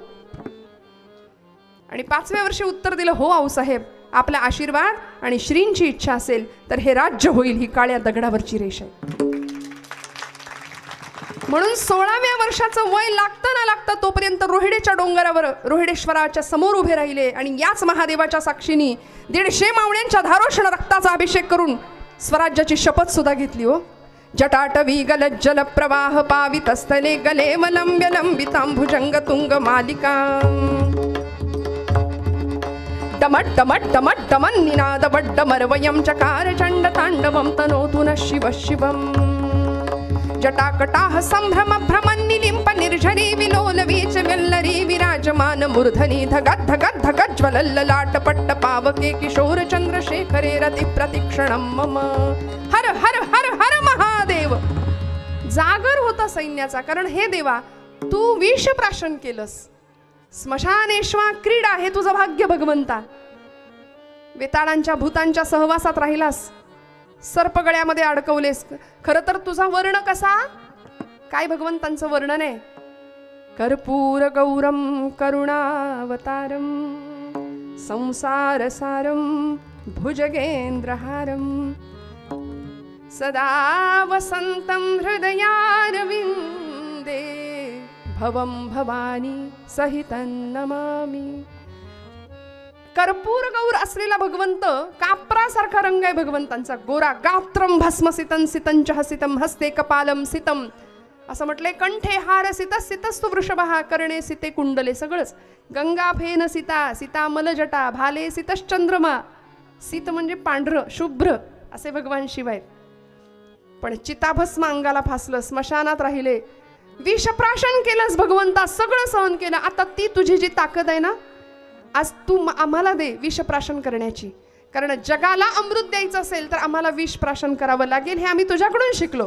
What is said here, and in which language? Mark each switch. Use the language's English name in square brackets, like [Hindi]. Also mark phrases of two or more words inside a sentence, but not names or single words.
[Marathi] आणि 5व्या वर्षी उत्तर दिलं हो आऊसाहेब, आपला आशीर्वाद आणि श्रींची इच्छा असेल तर हे राज्य होईल, ही काळ्या दगडावरची रेष आहे. म्हणून 16व्या वर्षाचं वय लागतं ना लागतं तोपर्यंत रोहिडेच्या डोंगरावर रोहिडेश्वराच्या समोर उभे राहिले आणि याच महादेवाच्या साक्षीनी 150 मावळ्यांच्या धारोष्ण रक्ताचा अभिषेक करून स्वराज्याची शपथ सुद्धा घेतली. [Sanskrit] हो जटाटवी गलज्जल प्रवाह पावितस्थले गले मलंब्य लंबितांभुजंग तुंग मालिका डमट डमट डमट डमन निनाद वड्डमरवयं चकार चंड तांडवं तनोतु न शिव शिवम् जटाकटाह संभ्रम भ्रमन्निलिम्प निर्झरी विलोलवीच वेल्लरी विराजमान मूर्धनी धगत धगत धगत ज्वलल्ललाट पट्ट पावके किशोर चंद्रशेखरे रति प्रतिक्षणं मम. [Marathi] हर हर हर हर महादेव. जागर होता सैन्याचा, कारण हे देवा तू विष प्राशन केलंस, स्मशानेश्वा क्रीडा हे तुझं भाग्य भगवंता. वेताळांच्या भूतांच्या सहवासात राहिलास, सर्पगळ्यामध्ये अडकवलेस. खरं तर तुझा वर्ण कसा, काय भगवंतांचं वर्णन आहे. [Sanskrit] कर्पूर गौरम करुणावतारम संसार सारम भुजगेंद्रहारम सदा वसंतं हृदयारविंदे भवं भवानी सहितं नमामि. [Marathi] कर्पूर गौर असलेला भगवंत, कापरासारखा रंग आहे भगवंतांचा, गोरा. [Sanskrit] गात्रम भस्मसितं सितंच हसितं हस्ते कपालम सितम [Marathi] असं म्हटलंय. [Sanskrit] कंठे हार सिता सितस्तु वृषभः कर्णे सिते कुंडले. सगळंच गंगा फेन सीता सीता मलजटा भाले सितश्चंद्रमा. [Marathi] सीत म्हणजे पांढरं शुभ्र असे भगवान शिव आहेत. पण चिताभस्म अंगाला फासलं, स्मशानात राहिले, विषप्राशन केलंस भगवंता, सगळं सहन केलं. आता ती तुझी जी ताकद आहे ना, आज तू आम्हाला दे विषप्राशन करण्याची. कारण जगाला अमृत द्यायचं असेल तर आम्हाला विषप्राशन करावं लागेल, हे आम्ही तुझ्याकडून शिकलो.